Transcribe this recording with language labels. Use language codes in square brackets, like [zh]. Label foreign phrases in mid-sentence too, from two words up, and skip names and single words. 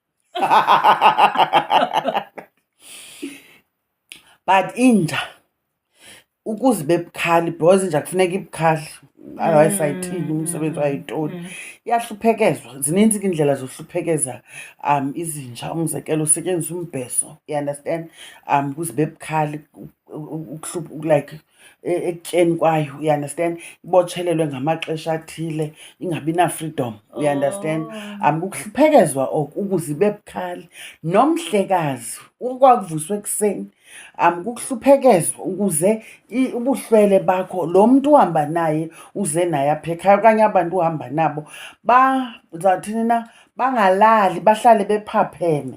[xh] But inja ukuzibe bukhali, because inja kufuneka ibukhali, otherwise ayithini, umsebenzi wayitoni, iyahluphekezwa. Zininzi ke iindlela zohluphekeza izinja. Umzekelo, usetyenziswa umbheso, [en] you understand, [xh] ukuzibe bukhali, like ekutyeni kwayo, [en] you understand, [xh] ibotshelelwe ngamaxesha athile, ingabi na-freedom, [en] you understand. [xh] Kukuhluphekezwa oku, ukuzibe bukhali. Nomhlekazi ukwakuvuswa ekuseni, kukuhluphekezwa ukuze ubuhlwele bakho, lo mntu uhamba naye uze naye apha ekhaya, okanye abantu uhamba nabo, ndizawuthini na, bangalali, bahlale bephapheme.